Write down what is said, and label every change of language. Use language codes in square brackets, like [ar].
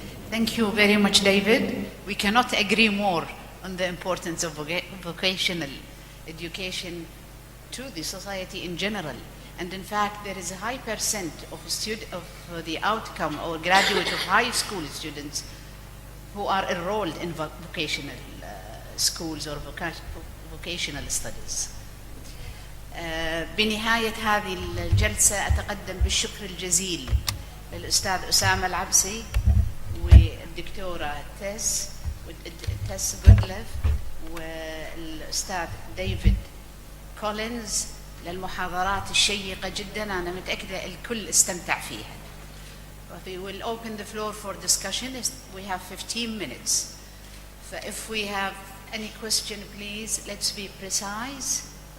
[en] Thank you very much, David. We cannot agree more on the importance of vocational education to the society in general. And in fact, there is a high percent of the outcome or graduate of high school students who are enrolled in vocational schools or vocational studies. [ar] بنهاية هذه الجلسة أتقدم بالشكر الجزيل للأستاذ أسامة العبسي والدكتورة تيس جودلف والأستاذ ديفيد كولينز للمحاضرات الشيقة جدا. أنا متأكدة الكل استمتع فيها. [en] We will open the floor for discussion. We have 15 minutes. So if we have any question, please, let's be precise.